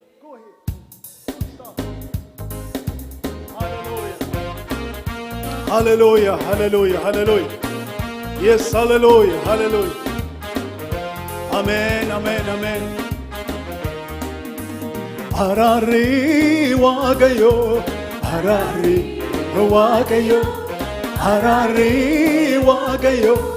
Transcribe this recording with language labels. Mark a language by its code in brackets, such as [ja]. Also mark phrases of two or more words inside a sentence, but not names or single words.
[en] Go ahead. Stop. Hallelujah. Hallelujah, hallelujah, hallelujah. Yes, hallelujah, hallelujah. Amen, amen, amen. [om] Araarri Waaqayyo, araarri Waaqayyo, araarri Waaqayyo,